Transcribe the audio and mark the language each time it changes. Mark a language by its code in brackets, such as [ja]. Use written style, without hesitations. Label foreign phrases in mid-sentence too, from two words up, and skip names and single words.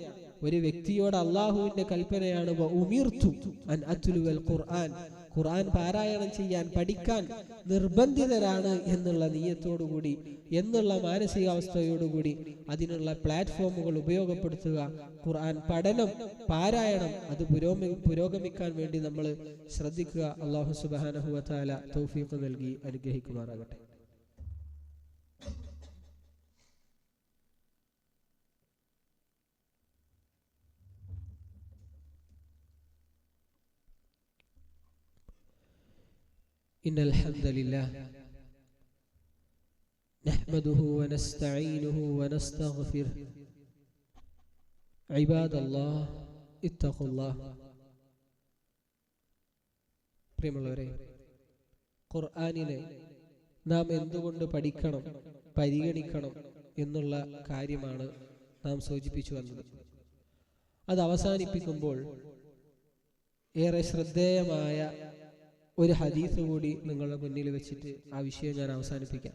[ml] ഒരു വ്യക്തിയോട് അള്ളാഹുവിന്റെ കൽപ്പനയാണ്, ഖുർആൻ പാരായണം ചെയ്യാൻ, പഠിക്കാൻ നിർബന്ധിതരാണ് എന്നുള്ള നീയത്തോടുകൂടി, എന്നുള്ള മാനസികാവസ്ഥയോടുകൂടി അതിനുള്ള പ്ലാറ്റ്ഫോമുകൾ ഉപയോഗപ്പെടുത്തുക. ഖുർആൻ പഠനം, പാരായണം അത് പുരോഗമിക്കാൻ വേണ്ടി നമ്മൾ ശ്രദ്ധിക്കുക. [ar] الله سبحانه وتعالى [ml] തൗഫീഖ് നൽകി അനുഗ്രഹിക്കുമാറാകട്ടെ. [ar] إن الحمد لله نحمده ونستعينه ونستغفره عباد الله اتقوا الله. [ml] പ്രിയമുള്ളവരെ, ഖുർആനിനെ നാം എന്തുകൊണ്ട് പഠിക്കണം, പരിഗണിക്കണം എന്നുള്ള കാര്യമാണ് നാം സൂചിപ്പിച്ചു വന്നത്. അത് അവസാനിപ്പിക്കുമ്പോൾ ഏറെ ശ്രദ്ധേയമായ ഒരു ഹദീസ് കൂടി നിങ്ങളുടെ മുന്നിൽ വെച്ചിട്ട് ആ വിഷയം ഞാൻ അവസാനിപ്പിക്കാം.